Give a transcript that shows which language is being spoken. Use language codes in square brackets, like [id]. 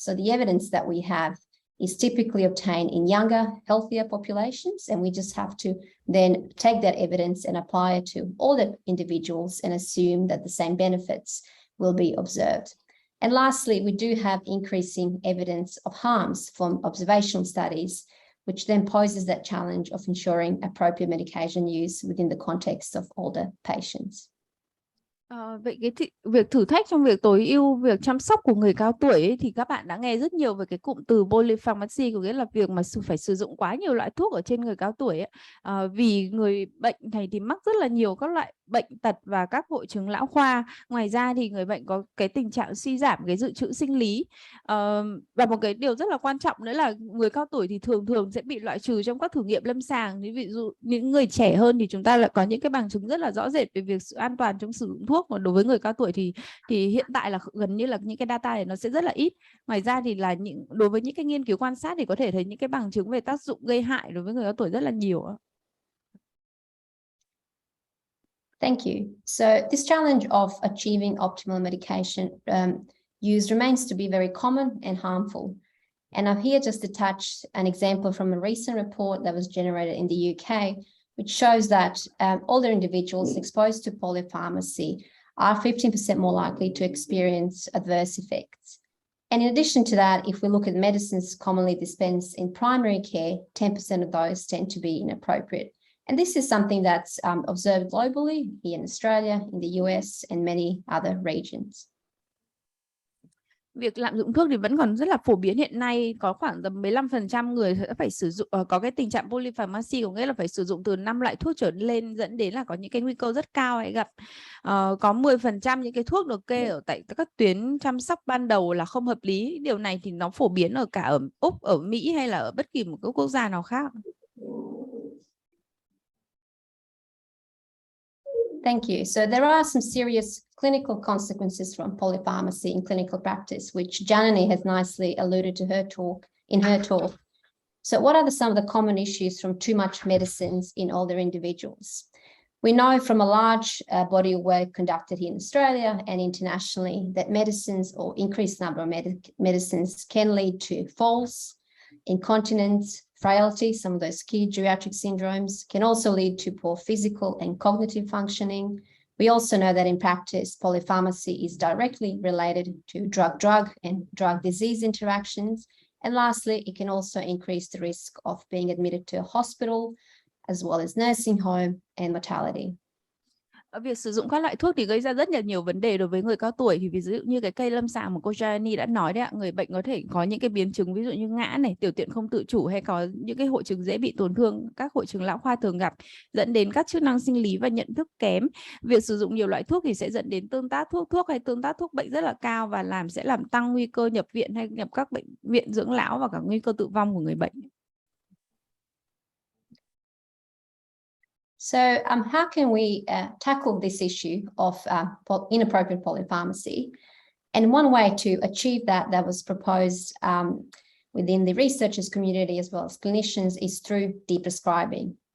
[en] So the evidence that we have is typically obtained in younger, healthier populations, and we just have to then take that evidence and apply it to older individuals and assume that the same benefits will be observed. And lastly, we do have increasing evidence of harms from observational studies, which then poses that challenge of ensuring appropriate medication use within the context of older patients. [vi] Vậy việc thử thách trong việc tối ưu việc chăm sóc của người cao tuổi ấy, thì các bạn đã nghe rất nhiều về cái cụm từ polypharmacy, có nghĩa là việc mà phải sử dụng quá nhiều loại thuốc ở trên người cao tuổi ấy. Vì người bệnh này thì mắc rất là nhiều các loại bệnh tật và các hội chứng lão khoa. Ngoài ra thì người bệnh có cái tình trạng suy giảm cái dự trữ sinh lý. Và một cái điều rất là quan trọng nữa là người cao tuổi thì thường sẽ bị loại trừ trong các thử nghiệm lâm sàng. Ví dụ những người trẻ hơn thì chúng ta lại có những cái bằng chứng rất là rõ rệt về việc sự an toàn trong sử dụng thuốc. Mà đối với người cao tuổi thì hiện tại là gần như là những cái data này nó sẽ rất là ít. Ngoài ra thì là đối với những cái nghiên cứu quan sát thì có thể thấy những cái bằng chứng về tác dụng gây hại đối với người cao tuổi rất là nhiều. [en] Thank you. So this challenge of achieving optimal medication use remains to be very common and harmful. And I'm here just to touch an example from a recent report that was generated in the UK, which shows that older individuals exposed to polypharmacy are 15% more likely to experience adverse effects. And in addition to that, if we look at medicines commonly dispensed in primary care, 10% of those tend to be inappropriate. And this is something that's observed globally here in Australia, in the US, and many other regions. [vi] Việc lạm dụng thuốc thì vẫn còn rất là phổ biến hiện nay, có khoảng tầm 15% người sẽ phải sử dụng có cái tình trạng polypharmacy, có nghĩa là phải sử dụng từ 5 loại thuốc trở lên, dẫn đến là có những cái nguy cơ rất cao hãy gặp. Có 10% những cái thuốc được kê ở tại các tuyến chăm sóc ban đầu là không hợp lý. Điều này thì nó phổ biến ở cả ở Úc, ở Mỹ hay là ở bất kỳ một cái quốc gia nào khác. [en] Thank you. So there are some serious clinical consequences from polypharmacy in clinical practice, which Janani has nicely alluded to in her talk. So what are some of the common issues from too much medicines in older individuals? We know from a large body of work conducted here in Australia and internationally that medicines or increased number of medicines can lead to falls, incontinence, frailty, some of those key geriatric syndromes, can also lead to poor physical and cognitive functioning. We also know that in practice, polypharmacy is directly related to drug-drug and drug-disease interactions. And lastly, it can also increase the risk of being admitted to a hospital, as well as nursing home and mortality. [vi] Việc sử dụng các loại thuốc thì gây ra rất là nhiều vấn đề đối với người cao tuổi. Thì ví dụ như cái cây lâm sàng mà cô Janani đã nói đấy ạ, người bệnh có thể có những cái biến chứng ví dụ như ngã này, tiểu tiện không tự chủ, hay có những cái hội chứng dễ bị tổn thương, các hội chứng lão khoa thường gặp, dẫn đến các chức năng sinh lý và nhận thức kém. Việc sử dụng nhiều loại thuốc thì sẽ dẫn đến tương tác thuốc hay tương tác thuốc bệnh rất là cao và sẽ làm tăng nguy cơ nhập viện hay nhập các bệnh viện dưỡng lão và cả nguy cơ tử vong của người bệnh. [en] So how can we tackle this issue of inappropriate polypharmacy? And one way to achieve that was proposed within the researchers community as well as clinicians is through deprescribing.